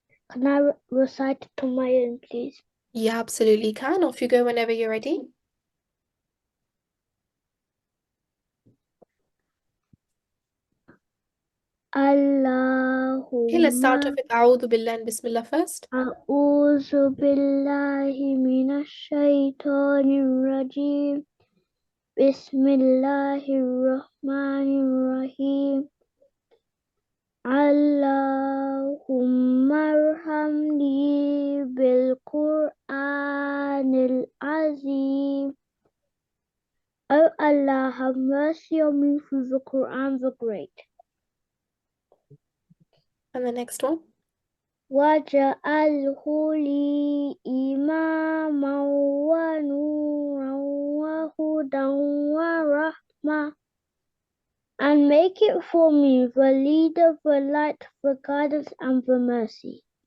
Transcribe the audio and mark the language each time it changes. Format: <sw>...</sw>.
<en>Can I recite it on my own, please? You absolutely can. Off you go whenever you're ready. Okay, let's start off with A'udhu Billah and Bismillah first.</en> <ar>أعوذ بالله من الشيطان الرجيم بسم الله الرحمن الرحيم اللهم ارحمني بالقرآن العظيم.</ar> <en>Oh Allah, have mercy on me through the Quran the Great. And the next one.</en> <ar>وَاجْعَلْهُ لِي إِمَامًا وَنُورًا وَهُدًى وَرَحْمَةً,</ar> <en>and make it for me the leader, the light, the guidance, and the mercy.</en>